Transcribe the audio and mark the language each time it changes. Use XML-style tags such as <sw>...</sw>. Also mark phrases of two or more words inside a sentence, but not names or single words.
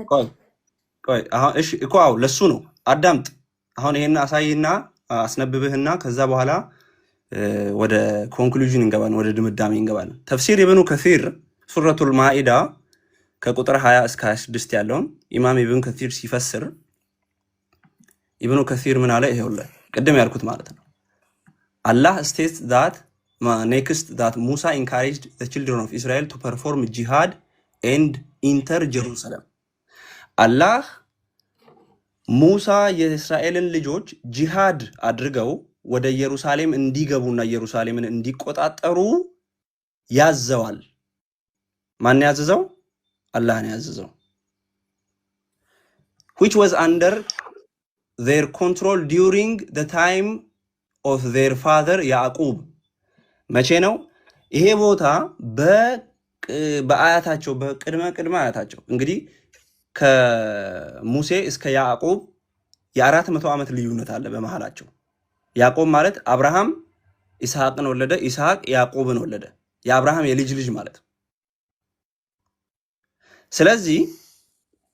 <am>ቆይ አሁን እሺ እኮ አው ለሱ ነው። አዳምጥ። አሁን ይሄን አሳይና አስነብብህና ከዛ በኋላ ወደ ኮንክሉዥን እንገባለን፣ ወደ ድምዳሜ እንገባለን። ተፍሲር ኢብኑ ከሲር ሱረቱል ማኢዳ ከቁጥር 20 እስከ 26 ያለውን ኢማም ኢብኑ ከሲር ሲፈስር ኢብኑ ከሲር ምን አለ? ይሄውልህ ቅድም ያልኩት ማለት ነው።</am> <en>አላህ states that next that Musa encouraged the children of Israel to perform jihad and enter Jerusalem.</en> <am>አላህ ሙሳ የእስራኤልን ልጆች ጂሃድ አድርገው ወደ ኢየሩሳሌም እንዲገቡና ኢየሩሳሌምን እንዲቆጣጠሩ ያዘዋል። ማን ያዘዘው? አላህ ነው ያዘዘው።</am> <en>which was under their control during the time of their father ያዕቁብ።</en> <am>መቼ ነው ይሄ ቦታ? በአያታቸው በቅድመ አያታቸው እንግዲህ ከሙሴ እስከ ያዕቆብ የ400 ዓመት ልዩነት አለ በመሃላቸው። ያዕቆብ ማለት አብርሃም ኢስሐቅን ወለደ፣ ኢስሐቅ ያዕቆብን ወለደ። የአብርሃም የልጅ ልጅ ማለት ነው። ስለዚህ</am>